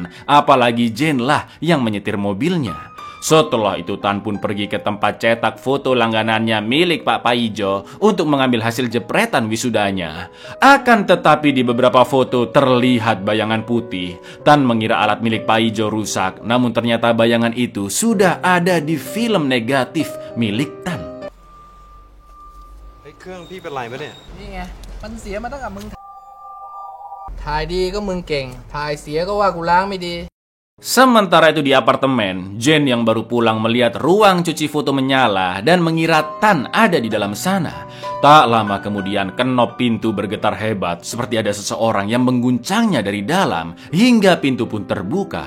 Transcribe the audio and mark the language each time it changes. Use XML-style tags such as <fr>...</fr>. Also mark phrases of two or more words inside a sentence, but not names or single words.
<id>Apalagi Jin lah yang menyetir mobilnya. Setelah itu Tan pun pergi ke tempat cetak foto langganannya milik Pak Paijo untuk mengambil hasil jepretan wisudanya. Akan tetapi di beberapa foto terlihat bayangan putih. Tan mengira alat milik Paijo rusak, namun ternyata bayangan itu sudah ada di film negatif milik Tan.</id> <th>เครื่องพี่เป็นไรปะเนี่ย นี่ไงมันเสียมาตั้งแต่มึงถ่ายดีก็มึงเก่งถ่ายเสียก็ว่ากูล้างไม่ดี</th> <id>Sementara itu di apartemen, Jen yang baru pulang melihat ruang cuci foto menyala dan mengira Tan ada di dalam sana. Tak lama kemudian kenop pintu bergetar hebat seperti ada seseorang yang mengguncangnya dari dalam hingga pintu pun terbuka.</id>